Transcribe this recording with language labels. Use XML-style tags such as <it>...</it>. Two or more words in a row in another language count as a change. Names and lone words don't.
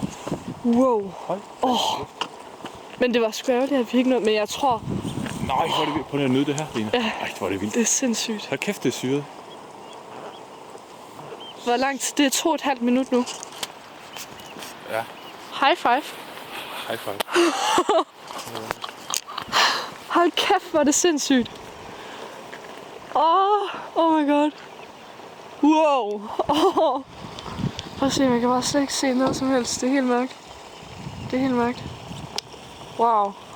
<da>Wow. Hold. Men det var sgu ærgerligt, at vi ikke nåede. Men jeg tror... Nej, hvor er det vildt. Prøv lige at nyde det her, Lina. Ja. Ej, hvor er det vildt. Det er sindssygt. Hold kæft, det er syret. Hvor langt? Det er 2,5 minut nu. Ja.</da> <en>High five. High five.</en> <da>Hold kæft, hvor er det sindssygt.</da> <en>Oh my god. Wow.</en> <da>Prøv at se, man kan bare slet ikke se noget som helst. Det er helt mørkt. Wow.</da>